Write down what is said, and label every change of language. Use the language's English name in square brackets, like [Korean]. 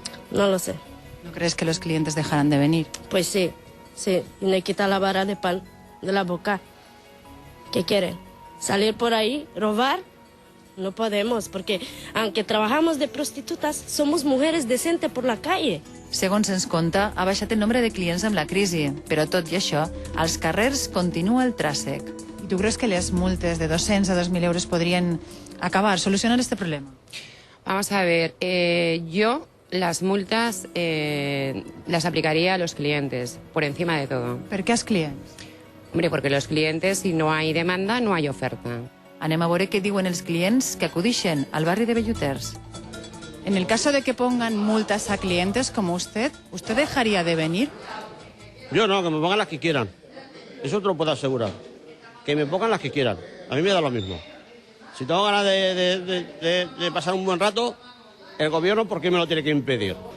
[Spanish] No lo sé. ¿No crees que los clientes dejarán de venir? Pues sí, sí, y me quita la vara de pan de la boca. ¿Qué quieren? ¿Salir por ahí, robar? No podemos, porque aunque trabajamos de prostitutas, somos mujeres decentes por la calle. [Catalan] Segons ens conta, ha baixat el nombre de clients amb la crisi, però tot i això, als carrers continua el tràsec. I tu creus que les multes de 200 a 2.000 euros podrien acabar, solucionar este problema? [Spanish] Vamos a ver, yo las multas las aplicaría a los clientes, por encima de todo. [Catalan] Per què als clients? [Spanish] Hombre, porque los clientes, si no hay demanda, no hay oferta. [Catalan] Anem a veure què diuen els clients que acudixen al barri de Belluters. [Spanish] En el caso de que pongan multas a clientes como ¿usted dejaría de venir? Yo no, que me pongan las que quieran. Eso te lo puedo asegurar. Que me pongan las que quieran. A mí me da lo mismo. Si tengo ganas de pasar un buen rato, el gobierno, ¿por qué me lo tiene que impedir?